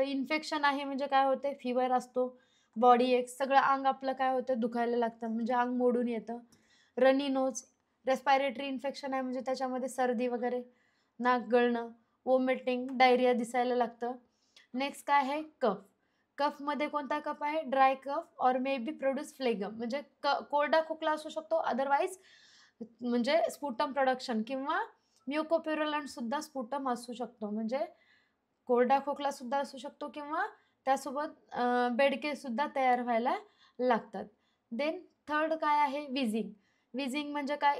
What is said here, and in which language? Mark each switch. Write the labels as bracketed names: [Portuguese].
[Marathi] Infection आहे म्हणजे काय होते? फीवर असतो. बॉडी एक सगळं अंग आपलं काय होतं? दुखायला लागतं, म्हणजे अंग मोडून येतं. [English] Runny nose. [Marathi] रेस्पायरेटरी इन्फेक्शन आहे म्हणजे त्याच्यामध्ये सर्दी वगैरे, नाक गळणं, वॉमिटिंग, डायरिया दिसायला लागतं. नेक्स्ट काय आहे? कफ. कफमध्ये कोणता कफ आहे? [English] Dry cough or may be produce phlegm. [Marathi] म्हणजे कोरडा खोकला असू शकतो, अदरवाईज म्हणजे स्पुटम प्रोडक्शन किंवा म्युकोप्युरलंट सुद्धा स्पुटम असू शकतो. म्हणजे कोरडा खोकला सुद्धा असू शकतो किंवा त्यासोबत बेडके सुद्धा तयार व्हायला लागतात. देन थर्ड काय आहे? विझिंग. विझिंग म्हणजे काय?